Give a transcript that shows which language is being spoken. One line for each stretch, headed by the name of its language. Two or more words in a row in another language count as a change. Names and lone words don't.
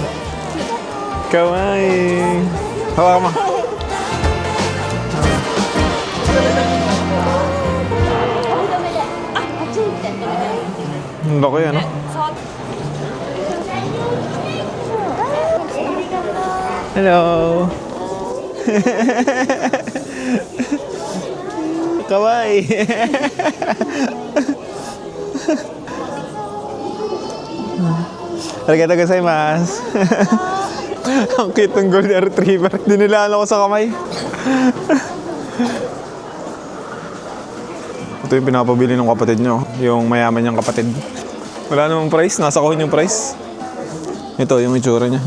Filipino: Kaway! Hawakan mo. Ang laki, ano? Hello! Kawaii!
Japanese: ありがとうございます!
Filipino: Ang cute ng
English: golden retriever.
Filipino: Dinilaan ako sa kamay. Ito yung pinapabili ng kapatid nyo. Yung mayaman niyang kapatid. Wala namang price. Nasa kahon yung price. Ito yung itsura niya.